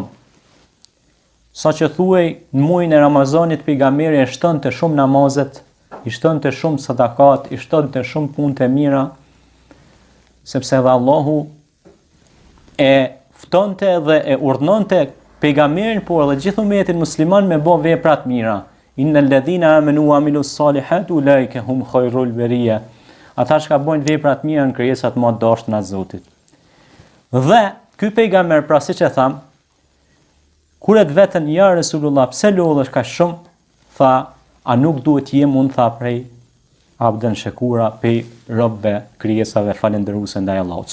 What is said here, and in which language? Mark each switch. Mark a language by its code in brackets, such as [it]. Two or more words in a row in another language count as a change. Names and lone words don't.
[sq] Sa që thuaj, në muajin e Ramazanit pejgamberi e shtonte shumë namazet, i shtonte shumë sadakat, i shtonte shumë punë të mira, sepse dhe Allahu e ftonte dhe e urdhënonte pejgamberin, por edhe gjithë ummetin musliman me bë vepra të mira. [ar] إن الذين آمنوا وعملوا الصالحات أولئك هم خير البرية. [sq] Ata që bojnë vepra të mira në krijesat më të dashura të Zotit. Dhe ky pejgamber, pra siç e tham, kur e vetën [ar] يا رسول الله, [sq] pse lodhesh kaq shumë? Tha, a nuk duhet jem unë, tha, prej [ar] عبدا شكورا, [sq] pej robëve krijesave falendëruese ndaj Allahut.